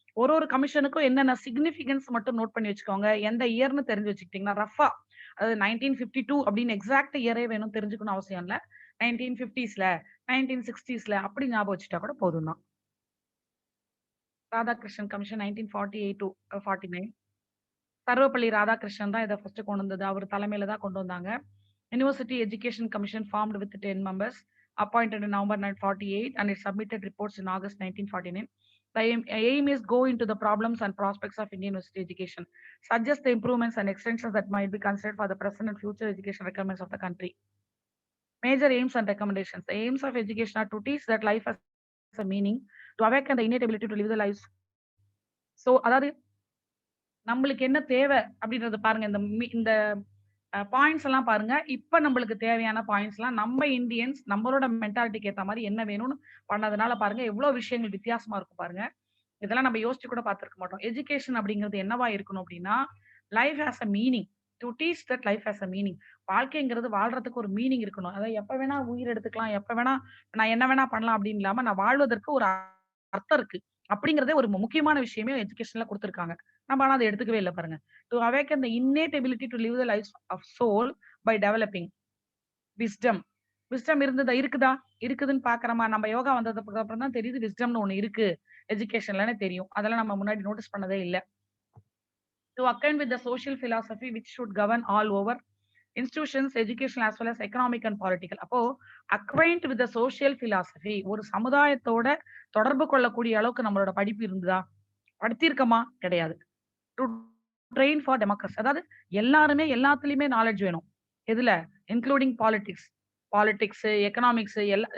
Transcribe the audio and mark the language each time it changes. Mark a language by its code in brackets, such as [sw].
[ta] ஒரு கமிஷனுக்கும் என்னென்ன சிக்னிபிகன்ஸ் மட்டும் நோட் பண்ணி வச்சுக்கோங்க. எந்த இயர்னு தெரிஞ்சு வச்சுக்கிட்டீங்கன்னா ரஃபா, அதாவது 1952 அப்படின்னு எக்ஸாக்ட் இயரே வேணும் தெரிஞ்சுக்கணும் அவசியம் இல்ல. 1950ஸ்ல 1960ஸ்ல அப்படி ஞாபகம் வச்சுட்டா கூட போதும் தான். Radhakrishnan commission 1948 to 49. சர்வப்பள்ளி ராதாகிருஷ்ணன் தான் இதை ஃபர்ஸ்ட் கொண்டு வந்தது. அவர் தலைமையில தான் கொண்டு வந்தாங்க. [en] University Education Commission formed with 10 members, appointed in November 1948, and it submitted reports in August 1949. The aim is go into the problems and prospects of Indian university education, suggest the improvements and extensions that might be considered for the present and future education requirements of the country. Major aims and recommendations. The aims of education are to teach that life has a meaning, to awaken the innate ability to live the lives. So, அதாவது [ta] நம்மளுக்கு என்ன தேவை அப்படின்றது பாருங்க. இந்த points எல்லாம் பாருங்க. இப்ப நம்மளுக்கு தேவையான பாயிண்ட்ஸ் எல்லாம் நம்ம இந்தியன்ஸ் நம்மளோட மென்டாலிட்டிக்கு ஏத்த மாதிரி என்ன வேணும்னு பண்ணதுனால பாருங்க எவ்வளவு விஷயங்கள் வித்தியாசமா இருக்கும் பாருங்க. இதெல்லாம் நம்ம யோசிச்சு கூட பார்த்திருக்க மாட்டோம். எஜுகேஷன் அப்படிங்கிறது என்னவா இருக்கணும் அப்படின்னா, [en] Life has a meaning. To teach that life has a meaning. [ta] வாழ்க்கைங்கிறது வாழ்றதுக்கு ஒரு மீனிங் இருக்கணும். அதாவது எப்ப வேணா உயிர் எடுத்துக்கலாம், எப்ப வேணா நான் என்ன வேணா பண்ணலாம் அப்படின்னு இல்லாம நான் வாழ்வதற்கு ஒரு அர்த்தம் இருக்கு. அப்படிங்கிறதே ஒரு முக்கியமான விஷயமே எஜுகேஷன்ல குடுத்திருக்காங்க. நம்ம ஆனா அத எடுத்துக்கவே இல்ல பாருங்க. [en] To awaken the innate ability to live the life of soul by developing wisdom. [ta] Wisdom இருந்ததா இருக்குதா? இருக்குதுன்னு பார்க்கிறோமா? நம்ம யோகா வந்ததுக்கு அப்புறம் தான் தெரியுது விஸ்டம்னு ஒண்ணு இருக்கு. எஜுகேஷன்லன்னு தெரியும். அதெல்லாம் நம்ம முன்னாடி நோட்டீஸ் பண்ணதே இல்ல. [en] To align with the social philosophy which should govern all over institutions, educational as well as economic and political. [ta] அப்போ [en] acquaint with the social philosophy, [ta] ஒரு சமுதாயத்தோட தொடர்பு கொள்ளக்கூடிய அளவுக்கு நம்மளோட படிப்பு இருந்ததா? படித்திருக்கமா? கிடையாது. [en] to train for democracy, [ta] அதாவது எல்லாருமே எல்லாத்துலயுமே நாலேஜ் வேணும். எதுல? [en] Including politics, economics எல்லாம்.